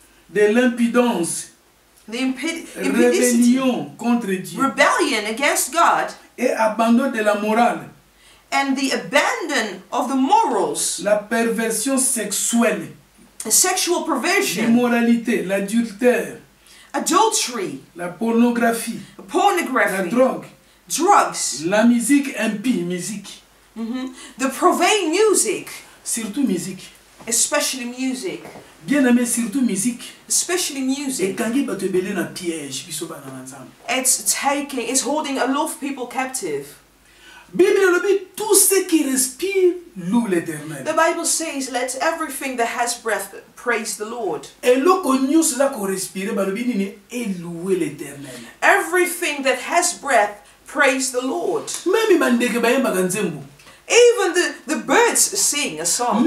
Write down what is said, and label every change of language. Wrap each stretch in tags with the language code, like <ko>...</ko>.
<fr>de l'impudence, rébellion contre Dieu,</fr> <en>rebellion against God,</en> <fr>et abandon de la morale,</fr> <en>and the abandon of the morals,</en> <fr>la perversion sexuelle,</fr> <en>sexual perversion,</en> <fr>l'immoralité, l'adultère,</fr> <en>adultery,</en> <fr>la pornographie, la drogue,</fr> <en>drugs,</en> <fr>la musique impie, musique,</fr> <en>the profane music,</en> <fr>surtout musique,</fr> <en>especially music.</en> <fr>Bien aimé, surtout musique.</fr> <en>Especially music. It's holding a lot of people captive.</en> <fr>Tout ce qui respire loue l'Éternel.</fr> <en>The Bible says, let everything that has breath praise the Lord. Everything that has breath praise the Lord. Even the birds sing a song.</en>